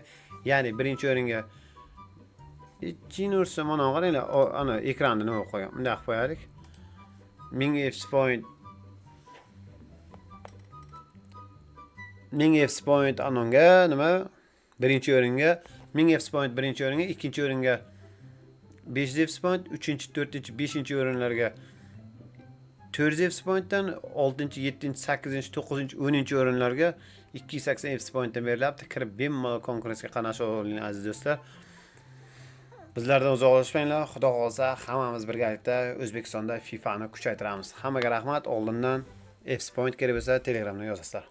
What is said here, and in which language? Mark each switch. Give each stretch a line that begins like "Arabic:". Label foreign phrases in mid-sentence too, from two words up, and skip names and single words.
Uzbek: Ya'ni birinchi o'ringa Jinnerson mana qaranglar, ana ekranda nima qo'ygan. Bunday qilib qo'yaylik. 1000 F-point 1000 F-point anonga nima? Birinchi o'ringa 1000 F-point birinchi o'ringa, ikkinchi o'ringa 500 F-point, 3-chi, 4-chi, 5-chi o'rinlarga 400 F-pointdan 6-chi, 7-chi, 8-chi, 9-chi, 10-chi o'rinlarga 280 F-pointdan berilyapti. Kirib bemalol konkurensiyaga qatnashib oling aziz do'stlar. Bizlardan uzoqlashmanglar. Xudo xolsa hammamiz birgalikda O'zbekistonda FIFAni kuchaytiramiz. Hammaga rahmat. Oldindan F-point kerak bo'lsa Telegramda yozasizlar.